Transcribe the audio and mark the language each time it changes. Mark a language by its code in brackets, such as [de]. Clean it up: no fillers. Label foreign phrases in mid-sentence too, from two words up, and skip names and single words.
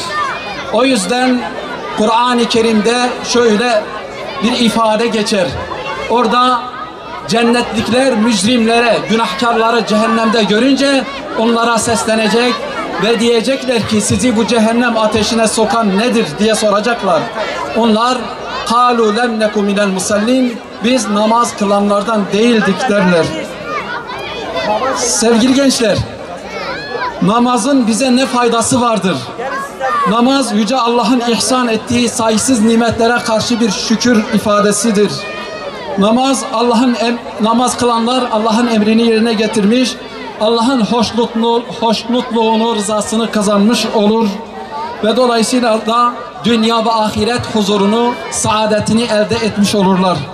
[tr] O yüzden Kur'an-ı Kerim'de şöyle bir ifade geçer. Orada cennetlikler mücrimlere, günahkarları cehennemde görünce onlara seslenecek ve diyecekler ki sizi bu cehennem ateşine sokan nedir diye soracaklar. Onlar [ar] قَالُوا لَمْ نَكُ مِنَ الْمُسَلِّينَ [tr] Biz namaz kılanlardan değildik derler. Sevgili gençler, namazın bize ne faydası vardır? Namaz Yüce Allah'ın ihsan ettiği sayısız nimetlere karşı bir şükür ifadesidir. Namaz kılanlar Allah'ın emrini yerine getirmiş, Allah'ın hoşnutluğunu, rızasını kazanmış olur ve dolayısıyla da dünya ve ahiret huzurunu, saadetini elde etmiş olurlar.